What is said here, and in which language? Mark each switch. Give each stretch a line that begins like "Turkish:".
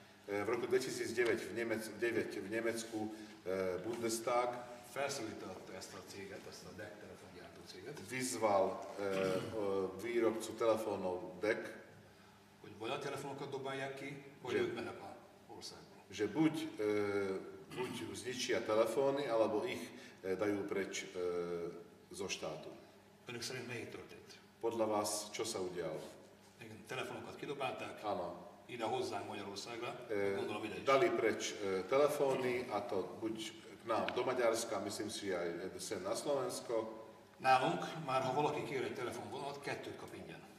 Slovak: v roku 2009 v Nemecku Bundestag
Hungarian: felszólította ezt a céget, ezt a DEC telefongyártó céget,
Slovak: vyzval výrobcu telefónov DEC,
Hungarian: hogy vagy a telefonokat dobálják ki, vagy ők mennek a országba.
Slovak: Že buď zničia telefóny, alebo ich dajú preč zo štátu.
Hungarian: Önök szerint melyik történt?
Slovak: Podľa vás, čo sa udialo?
Hungarian: Igen, telefonokat kidobálták,
Slovak: Áno.
Hungarian: ide hozzánk Magyarországra, gondolom ide is.
Slovak: Dali preč telefóny, a to buď k nám do Maďarska, myslím si aj sem na Slovensko.
Hungarian: Nálunk már ha valaki kér egy telefonvonalat, 2 kap ingyen.